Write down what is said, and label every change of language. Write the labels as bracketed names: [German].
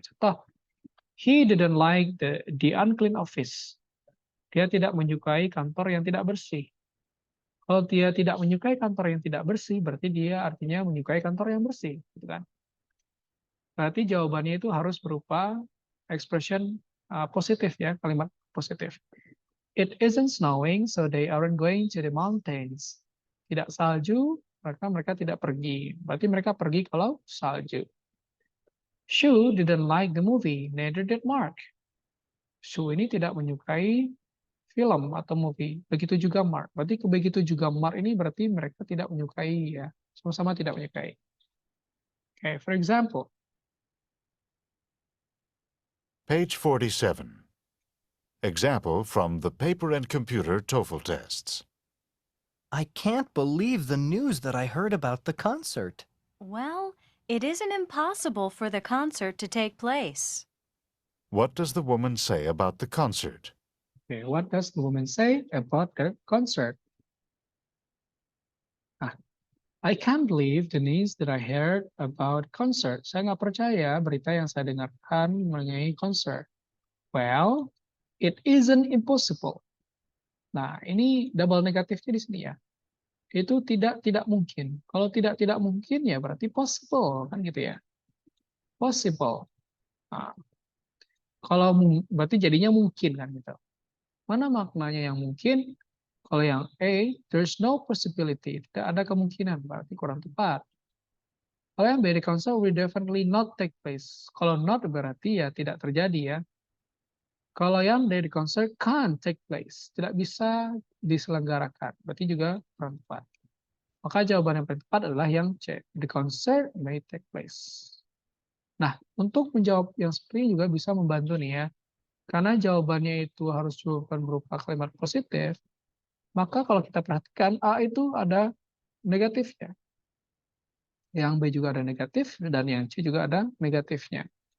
[Indonesian] Contoh, [English] he didn't like the unclean office. [Indonesian] Dia tidak menyukai kantor yang tidak bersih. Kalau dia tidak menyukai kantor yang tidak bersih, berarti dia artinya menyukai kantor yang bersih, gitu kan? Berarti jawabannya itu harus berupa expression positif ya, kalimat positif. [English] It isn't snowing, so they aren't going to the mountains. [Indonesian] Tidak salju, maka mereka tidak pergi. Berarti mereka pergi kalau salju. [English] Sue didn't like the movie, neither did Mark. [Indonesian] Sue ini tidak menyukai film atau movie. Begitu juga Mark. Berarti begitu juga Mark ini berarti mereka tidak menyukai ya. Sama-sama tidak menyukai. [English] Okay, for example. Page 47. Example from the paper and computer TOEFL tests. I can't believe the news that I heard about the concert. Well, it isn't impossible for the concert to take place. What does the woman say about the concert? Okay, what does the woman say about the concert? Ah, I can't believe the news that I heard about concert. [Indonesian] Saya nggak percaya berita yang saya dengarkan mengenai konser. [English] Well, it isn't impossible. [Indonesian] Nah, ini double negatifnya di sini ya. Itu tidak mungkin. Kalau tidak mungkin ya berarti possible kan gitu ya. Possible. Nah, kalau berarti jadinya mungkin kan gitu. Mana maknanya yang mungkin? Kalau yang A, [English] there's no possibility. [Indonesian] Tidak ada kemungkinan, berarti kurang tepat. Kalau yang B, [English] the concert will definitely not take place. [Indonesian] Kalau not berarti ya tidak terjadi ya. Kalau yang D, [English] the concert can't take place. [Indonesian] Tidak bisa diselenggarakan. Berarti juga kurang tepat. Maka jawaban yang paling tepat adalah yang C. [English] The concert may take place. [Indonesian] Nah, untuk menjawab yang seperti ini juga bisa membantu nih ya. Karena jawabannya itu harus jawaban berupa kalimat positif, maka kalau kita perhatikan A itu ada negatifnya. Yang B juga ada negatif, dan yang C juga ada negatifnya.